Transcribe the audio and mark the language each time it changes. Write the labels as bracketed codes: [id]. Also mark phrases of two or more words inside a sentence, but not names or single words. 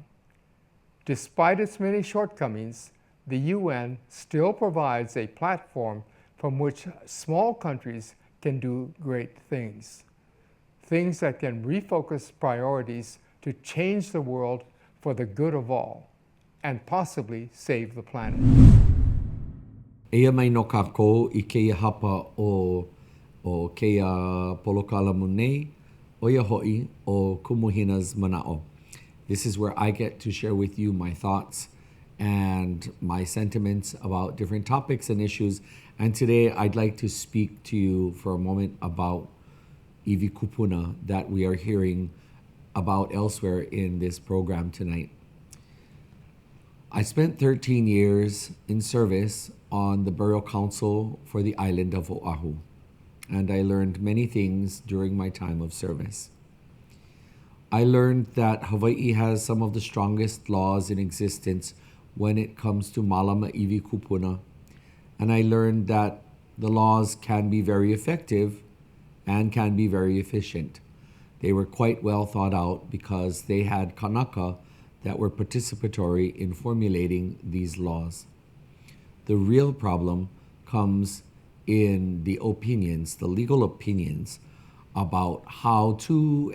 [en] Despite its many shortcomings, the UN still provides a platform from which small countries can do great things. Things that can refocus priorities to change the world for the good of all, and possibly save the planet. [haw] Eia mai no kākou I keia hapa o keia polokalamu nei, oia ho'i o Kumu Hinaʻs mana'o. [en] This is where I get to share with you my thoughts and my sentiments about different topics and issues. And today I'd like to speak to you for a moment about [haw] iwi kupuna [en] that we are hearing about elsewhere in this program tonight. I spent 13 years in service on the Burial Council for the island of Oahu, and I learned many things during my time of service. I learned that Hawaii has some of the strongest laws in existence when it comes to [haw] malama iwi kupuna, [en] and I learned that the laws can be very effective and can be very efficient. They were quite well thought out because they had Kanaka that were participatory in formulating these laws. The real problem comes in the opinions, the legal opinions about how to